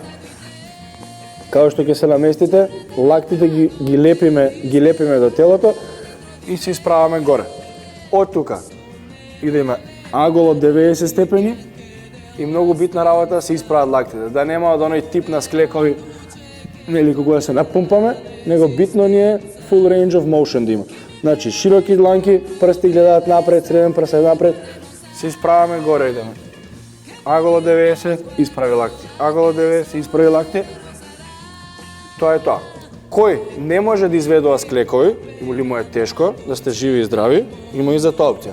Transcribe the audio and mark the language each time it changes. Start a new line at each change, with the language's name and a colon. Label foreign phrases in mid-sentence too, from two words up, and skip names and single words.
Macedonian: Као што ќе се наместите, лактите ги лепиме до телото и се исправаме горе. Од тука идеме агол од 90 степени и многу битна работа се исправат лактите. Да нема од оној тип на склекови, нели кога да се напумпаме, него битно ни е
English: full range of motion
Macedonian: да има. Значи, широки дланки, прсти гледаат напред, среден прст е напред, се исправаме горе идеме. Аголо 90, исправи лакти. Аголо 90, исправи лакти. Тоа е тоа. Кој не може да изведува склекови, или му е тешко, да сте живи и здрави, има и за тоа опција.